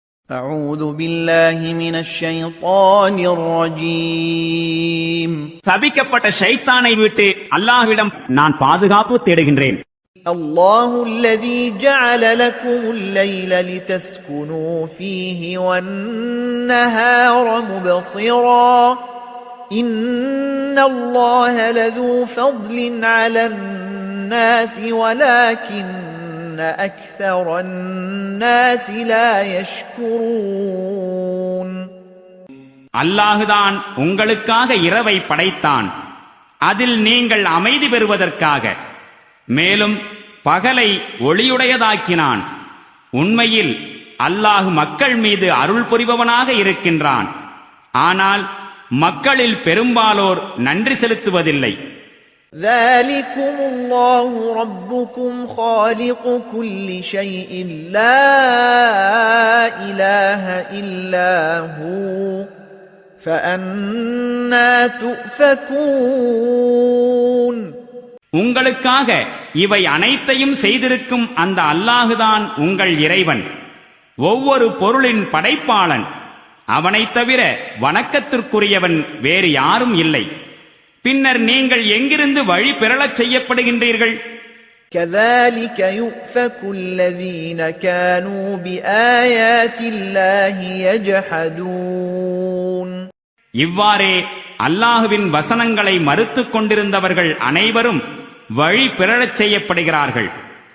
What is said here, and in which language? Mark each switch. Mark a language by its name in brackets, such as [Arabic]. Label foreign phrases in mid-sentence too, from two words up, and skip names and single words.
[Arabic] أعوذ بالله من الشيطان الرجيم [Tamil] சபிக்கப்பட்ட ஷைத்தானை விட்டு அல்லாஹ்விடம் நான் பாதுகாப்பு தேடுகின்றேன். [Arabic] الله الذي جعل لكم الليل لتسكنوا فيه والنهار مبصرا إن الله لذو فضل على الناس ولكن أكثر الناس لا يشكرون. [Tamil] அல்லாஹுதான் உங்களுக்காக இரவை படைத்தான், அதில் நீங்கள் அமைதி பெறுவதற்காக. மேலும் பகலை ஒளியுடையதாக்கினான். உண்மையில் அல்லாஹ் மக்கள் மீது அருள் புரிபவனாக இருக்கின்றான். ஆனால் மக்களில் பெரும்பாலோர் நன்றி செலுத்துவதில்லை. [Arabic] ذلكم الله ربكم خالق كل شيء لا إله إلا هو فأنى تؤفكون. [Tamil] உங்களுக்காக இவை அனைத்தையும் செய்திருக்கும் அந்த அல்லாஹுதான் உங்கள் இறைவன், ஒவ்வொரு பொருளின் படைப்பாளன். அவனைத் தவிர வணக்கத்திற்குரியவன் வேறு யாரும் இல்லை. பின்னர் நீங்கள் எங்கிருந்து வழி பெறலச் செய்யப்படுகின்றீர்கள்? [Arabic] كذلك يؤفك الذين كانوا بآيات الله يجحدون. [Tamil] இவ்வாறே அல்லாஹுவின் வசனங்களை மறுத்துக் கொண்டிருந்தவர்கள் அனைவரும் வழி பெறச் செய்யப்படுகிறார்கள்.